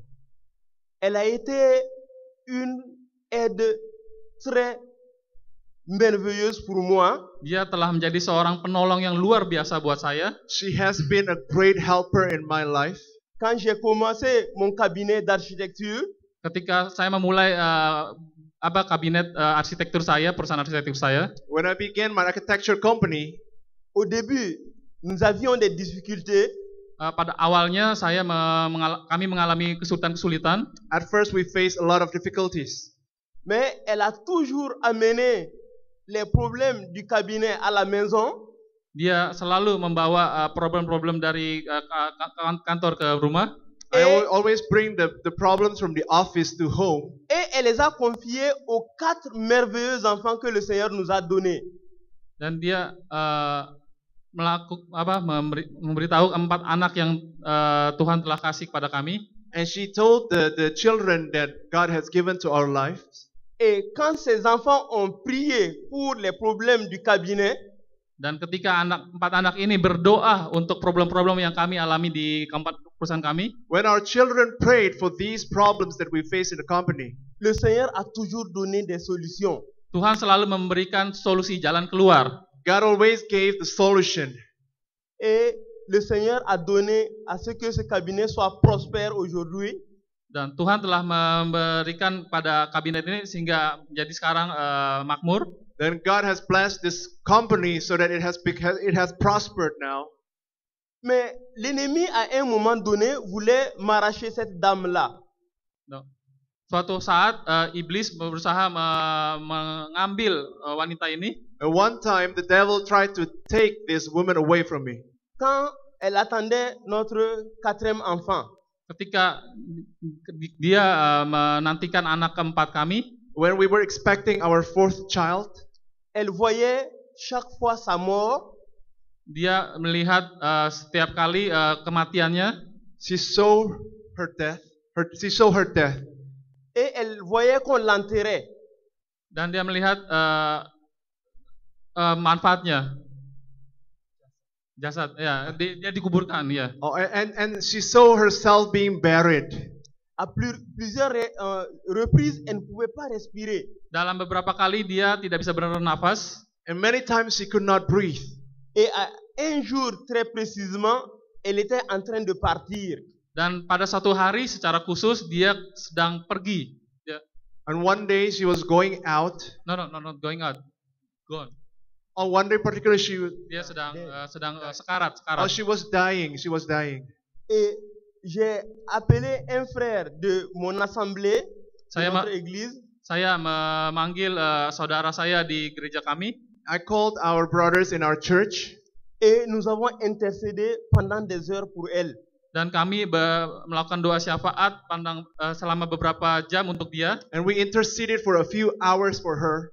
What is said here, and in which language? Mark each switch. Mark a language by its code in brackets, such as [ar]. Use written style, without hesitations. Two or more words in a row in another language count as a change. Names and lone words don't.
[fr] Elle a été une aide très merveilleuse pour moi. [id] Dia telah menjadi seorang penolong yang luar biasa buat saya. [en] She has been a great helper in my life. [fr] Quand j'ai commencé mon cabinet d'architecture, [id] Ketika saya memulai kabinet arsitektur saya, perusahaan arsitektur saya, [en] When I began my architecture company, [fr] au début, nous avions des difficultés. [id] pada awalnya kami mengalami kesulitan-kesulitan. [en] at first we faced a lot of difficulties. [fr] Mais elle a toujours amené les problèmes du cabinet à la maison. [id] Dia selalu membawa problem-problem dari kantor ke rumah. [en] I always bring the problems from the office to home. [fr] Et elle les a confiés aux 4 merveilleux enfants que le Seigneur nous a donnés. [id] Dan dia memberitahu 4 anak yang Tuhan telah kasih kepada kami. [en] And she told the children that God has given to our lives. [fr] Et quand ces enfants ont prié pour les problèmes du cabinet, [id] Dan ketika empat anak ini berdoa untuk problem-problem yang kami alami di keempat perusahaan kami, [en] When our children prayed for these problems that we face in the company, [fr] le Seigneur a toujours donné des solutions. [id] Tuhan selalu memberikan solusi jalan keluar. [en] God always gave the solution. [fr] Et le Seigneur a donné à ce que ce cabinet soit prospère aujourd'hui. [id] Dan Tuhan telah memberikan pada kabinet ini sehingga jadi sekarang makmur. [en] Then God has blessed this company so that it has prospered now. [fr] Mais l'ennemi à un moment donné voulait m'arracher cette dame-là. [en] No. [id] Suatu saat iblis berusaha mengambil wanita ini. [en] At one time, the devil tried to take this woman away from me. [fr] Quand elle attendait notre 4e enfant, [id] Ketika dia menantikan anak keempat kami, [en] When we were expecting our 4th child, [fr] elle voyait chaque fois sa mort. [id] dia melihat setiap kali kematiannya. [en] she saw her death. She saw her death. [fr] Et elle voyait qu'on l'enterrait. [id] Dan dia melihat manfaatnya. Jasad, ya, dia dikuburkan, ya. [en] Oh, and she saw herself being buried. [fr] À plusieurs reprises, elle ne pouvait pas respirer. [id] Dalam beberapa kali dia tidak bisa bernafas. [en] And many times she could not breathe. [fr] Et un jour, très précisément, elle était en train de partir. [id] Dan pada suatu hari secara khusus dia sedang pergi. [en] And one day she was going out. No, not going out. Gone. On one day particularly [id] Dia sedang sekarat. [en] Oh, she was dying. She was dying. [fr] Et j'ai appelé un frère de mon assemblée, de notre église. [id] Saya memanggil saudara saya di gereja kami. [en] I called our brothers in our church. [fr] Et nous avons intercédé pendant des heures pour elle. [id] Dan kami melakukan doa syafaat selama beberapa jam untuk dia. [en] And we interceded for a few hours for her.